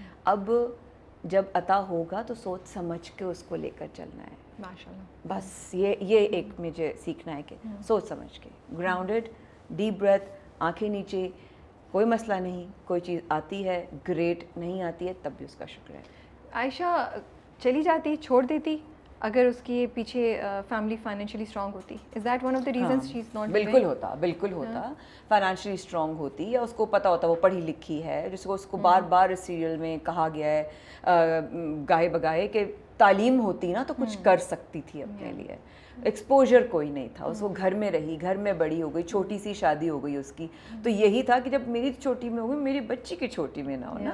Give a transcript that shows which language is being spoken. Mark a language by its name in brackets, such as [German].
[Urdu] اب جب عطا ہوگا تو سوچ سمجھ کے اس کو لے کر چلنا ہے. ماشاءاللہ, بس یہ ایک مجھے سیکھنا ہے کہ سوچ سمجھ کے, گراؤنڈڈ, ڈیپ بریتھ, آنکھیں نیچے, کوئی مسئلہ نہیں, کوئی چیز آتی ہے گریٹ, نہیں آتی ہے تب بھی اس کا شکر ہے. عائشہ چلی جاتی, چھوڑ دیتی اگر اس کی پیچھے فیملی فائنینشلی اسٹرانگ ہوتی, [English] Is that one of the reasons she is not? [Urdu] بالکل ہوتا, فائنینشلی اسٹرانگ ہوتی, یا اس کو پتہ ہوتا وہ پڑھی لکھی ہے, جس کو اس کو بار بار اس سیریل میں کہا گیا ہے گاہے بگاہے کہ تعلیم ہوتی نا تو کچھ کر سکتی تھی اپنے لیے. ایکسپوجر کوئی نہیں تھا, اس کو گھر میں رہی, گھر میں بڑی ہو گئی, چھوٹی سی شادی ہو گئی اس کی, تو یہی تھا کہ جب میری چھوٹی میں ہو گئی میری بچی کی چھوٹی میں نہ ہونا.